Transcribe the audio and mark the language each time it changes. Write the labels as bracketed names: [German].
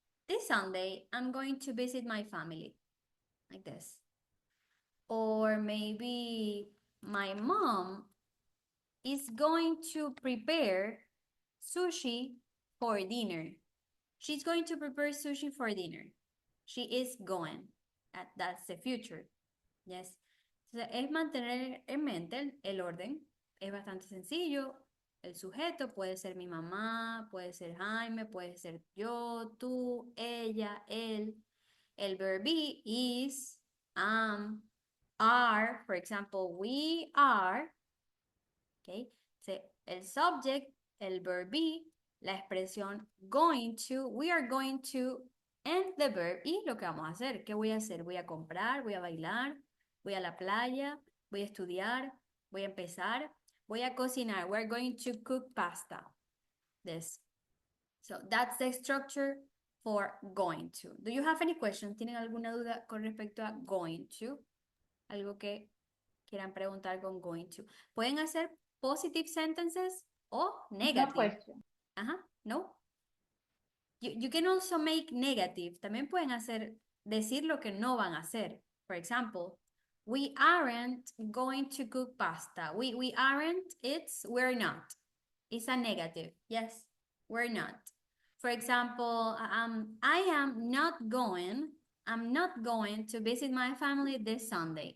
[English] this Sunday, I'm going to visit my family, like this. Or maybe my mom is going to prepare sushi for dinner. She's going to prepare sushi for dinner. She is going. That's the future. Yes. [Spanish] Entonces, es mantener en mente el orden. Es bastante sencillo. El sujeto puede ser mi mamá, puede ser Jaime, puede ser yo, tú, ella, él. [English] El verb be is, are, for example, we are, okay? [Spanish] El subject, el verb be, la expresión going to, [English] we are going to, and the verb, [Spanish] y lo que vamos a hacer. ¿Qué voy a hacer? Voy a comprar, voy a bailar, voy a la playa, voy a estudiar, voy a empezar, voy a cocinar. [English] We're going to cook pasta. This. So that's the structure for going to. Do you have any questions? [Spanish] ¿Tienen alguna duda con respecto a going to? Algo que quieran preguntar con going to. Pueden hacer [English] positive sentences [Spanish] o No [English] negative. question. [Spanish] Ajá, no. [English] You can also make negative. [Spanish] También pueden decir lo que no van a hacer. [English] For example, we aren't going to cook pasta. We aren't, we're not. It's a negative. Yes, we're not. For example, I am not going to visit my family this Sunday.